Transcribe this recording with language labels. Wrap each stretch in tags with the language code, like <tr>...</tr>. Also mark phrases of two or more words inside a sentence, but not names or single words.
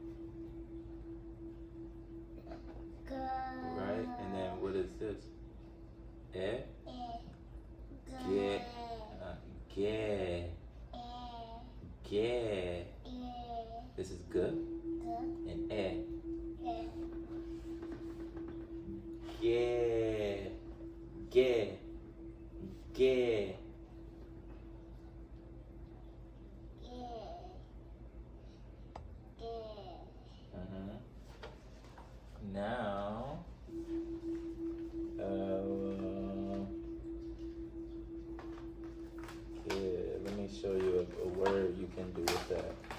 <en>Good. Right? And then what is this? Eh? Good. Ge. Ge. This is good. And eh. Ge. Ge. Ge. Now, okay, let me show you a word you can do with that.</en>